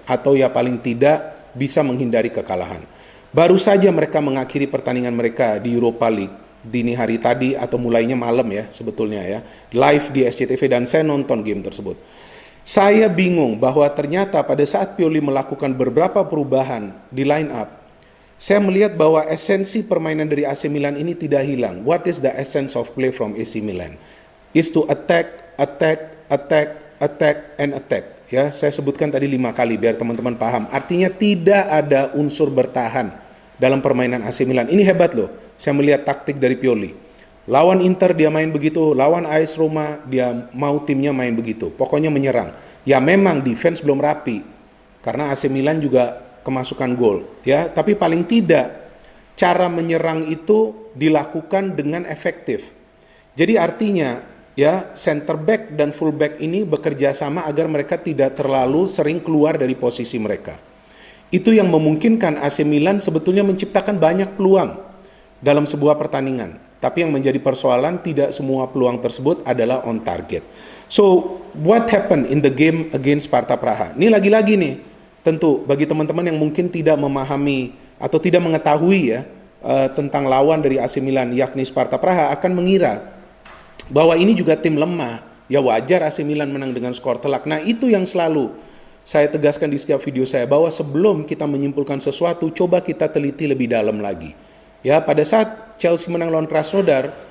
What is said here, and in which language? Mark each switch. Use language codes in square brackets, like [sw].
[id] Atau ya paling tidak bisa menghindari kekalahan. Baru saja mereka mengakhiri pertandingan mereka di Europa League dini hari tadi atau mulainya malam ya sebetulnya ya. Live di SCTV dan saya nonton game tersebut. Saya bingung bahwa ternyata pada saat Pioli melakukan beberapa perubahan di line up, saya melihat bahwa esensi permainan dari AC Milan ini tidak hilang. [en] What is the essence of play from AC Milan? Is to attack, attack, attack, attack, and attack. [id] Ya, saya sebutkan tadi 5 kali biar teman-teman paham. Artinya tidak ada unsur bertahan dalam permainan AC Milan. Ini hebat loh. Saya melihat taktik dari Pioli. Lawan Inter dia main begitu, lawan AS Roma dia mau timnya main begitu. Pokoknya menyerang. Ya memang defense belum rapi. Karena AC Milan juga kemasukan gol, ya. Tapi paling tidak cara menyerang itu dilakukan dengan efektif. Jadi artinya ya center back dan full back ini bekerja sama agar mereka tidak terlalu sering keluar dari posisi mereka. Itu yang memungkinkan AC Milan sebetulnya menciptakan banyak peluang dalam sebuah pertandingan. Tapi yang menjadi persoalan tidak semua peluang tersebut adalah on target. [en] So what happened in the game against Sparta Praha? [id] Ini lagi-lagi nih. Tentu bagi teman-teman yang mungkin tidak memahami atau tidak mengetahui ya tentang lawan dari AC Milan yakni Sparta Praha akan mengira bahwa ini juga tim lemah. Ya wajar AC Milan menang dengan skor telak. Nah itu yang selalu saya tegaskan di setiap video saya bahwa sebelum kita menyimpulkan sesuatu coba kita teliti lebih dalam lagi. Ya pada saat Chelsea menang lawan Krasnodar